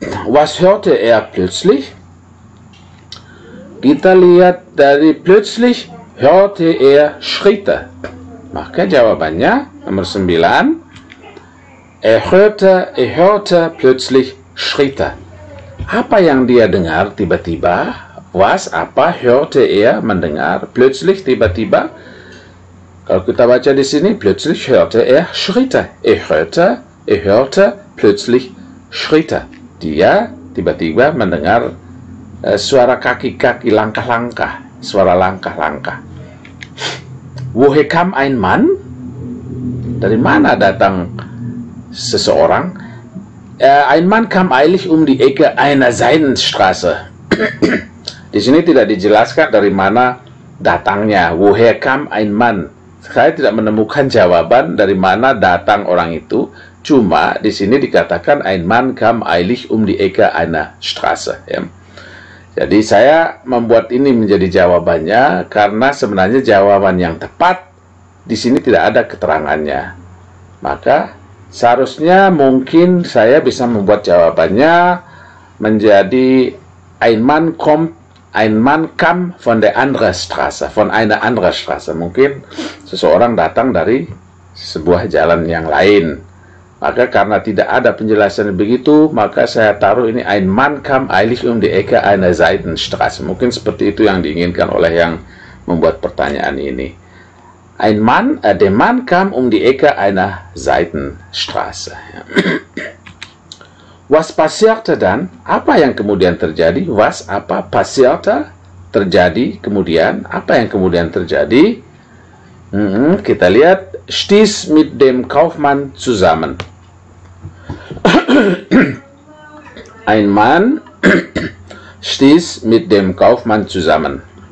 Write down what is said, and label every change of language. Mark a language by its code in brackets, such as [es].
[de] Was hörte er plötzlich? [id] Kita lihat dari [de] plötzlich hörte er Schritte. [id] Maka jawabannya nomor 9. [de] Er hörte plötzlich Schritte. [id] Apa yang dia dengar tiba-tiba? Apa [de] hörte er [id] mendengar? Plötzlich tiba-tiba. Kalau kita baca di sini, [de] plötzlich hörte er Schritte. Er hörte plötzlich Schritte. [id] Dia tiba-tiba mendengar suara kaki-kaki, langkah-langkah, suara langkah-langkah. [de] Woher kam ein Mann? [id] Dari mana datang seseorang? [de] Ein Mann kam eilig um die Ecke einer Seitenstraße. [id] Di sini tidak dijelaskan dari mana datangnya. [de] Woher kam ein Mann? [id] Saya tidak menemukan jawaban dari mana datang orang itu. Cuma di sini dikatakan [de] ein Mann kam eilig die Ecke einer Straße. [id] Ya. Jadi saya membuat ini menjadi jawabannya karena sebenarnya jawaban yang tepat di sini tidak ada keterangannya. Maka seharusnya mungkin saya bisa membuat jawabannya menjadi [de] ein Mann kam von der anderen Straße, von einer anderen Straße. [id] Mungkin seseorang datang dari sebuah jalan yang lain. Maka karena tidak ada penjelasan begitu, maka saya taruh ini [de] ein Mann kam eilig die Ecke einer Seitenstraße. [id] Mungkin seperti itu yang diinginkan oleh yang membuat pertanyaan ini. [de] Der Mann kam die Ecke einer Seitenstraße. Was passierte dann? [id] Apa yang kemudian terjadi? Apa [de] passierte? [id] Terjadi. Kemudian, apa yang kemudian terjadi? Kita lihat. [de] Stieß mit dem Kaufmann zusammen. Ein Mann stieß mit dem Kaufmann zusammen.